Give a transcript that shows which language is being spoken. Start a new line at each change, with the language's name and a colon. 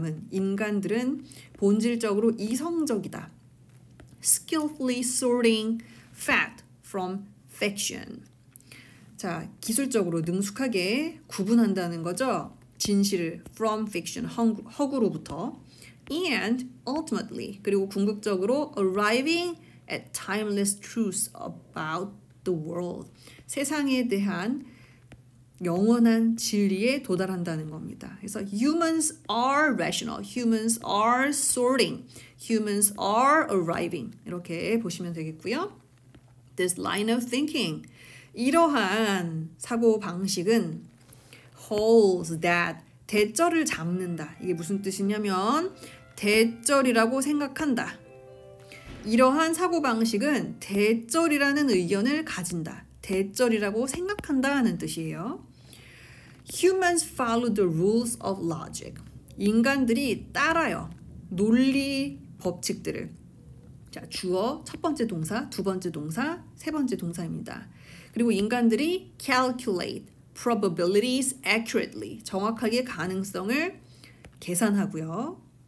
Korean: 인간들은 본질적으로 이성적이다.
English: Skillfully sorting fact from fiction.
Korean: 자, 기술적으로 능숙하게 구분한다는 거죠. 진실을
English: from fiction,
Korean: 허구로부터.
English: And ultimately,
Korean: 그리고 궁극적으로
English: arriving at timeless truths about the world.
Korean: 세상에 대한 영원한 진리에 도달한다는 겁니다. 그래서
English: humans are rational, humans are sorting, humans are arriving
Korean: 이렇게 보시면 되겠고요.
English: This line of thinking,
Korean: 이러한 사고 방식은
English: holds that,
Korean: 대절을 잡는다. 이게 무슨 뜻이냐면 대절이라고 생각한다. 이러한 사고방식은 대절이라는 의견을 가진다. 대절이라고 생각한다 하는 뜻이에요.
English: Humans follow the rules of logic.
Korean: 인간들이 따라요. 논리 법칙들을. 자, 주어, 첫 번째 동사, 두 번째 동사, 세 번째 동사입니다. 그리고 인간들이
English: calculate probabilities accurately.
Korean: 정확하게 가능성을 계산하고요.